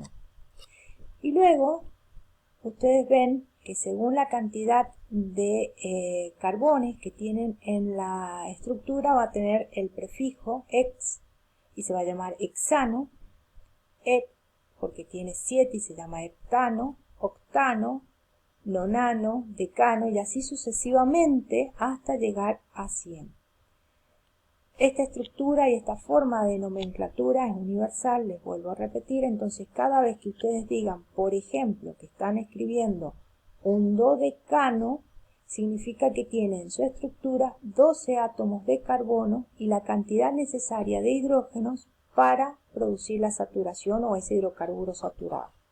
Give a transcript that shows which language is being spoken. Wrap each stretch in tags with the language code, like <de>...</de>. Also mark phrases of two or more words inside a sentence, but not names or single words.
<es>Y luego ustedes ven que según la cantidad de carbones que tienen en la estructura va a tener el prefijo ex y se va a llamar hexano, hep porque tiene 7 y se llama heptano, octano, nonano, decano y así sucesivamente hasta llegar a 100. Esta estructura y esta forma de nomenclatura es universal, les vuelvo a repetir, entonces cada vez que ustedes digan, por ejemplo, que están escribiendo un dodecano, significa que tiene en su estructura 12 átomos de carbono y la cantidad necesaria de hidrógenos para producir la saturación o ese hidrocarburo saturado.</es>